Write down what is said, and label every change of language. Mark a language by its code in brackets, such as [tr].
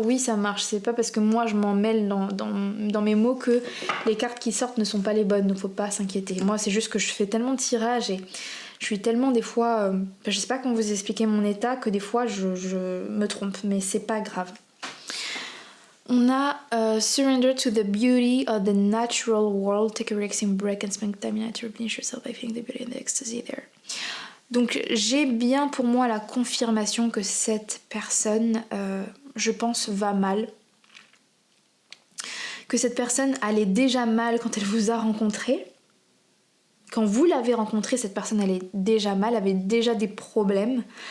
[fr] Oui, ça marche, c'est pas parce que moi je m'en mêle dans mes mots que les cartes qui sortent ne sont pas les bonnes, donc faut pas s'inquiéter. Moi c'est juste que je fais tellement de tirages et je suis tellement des fois, je sais pas comment vous expliquer mon état, que des fois je me trompe, mais c'est pas grave. On a [en] surrender to the beauty of the natural world, take a relaxing break and spend time in nature, replenish yourself by feeling the beauty and the ecstasy there. [fr] Donc j'ai bien pour moi la confirmation que cette personne, je pense, va mal. Que cette personne allait déjà mal quand elle vous a rencontré. Quand vous l'avez rencontrée, cette personne allait déjà mal, avait déjà des problèmes.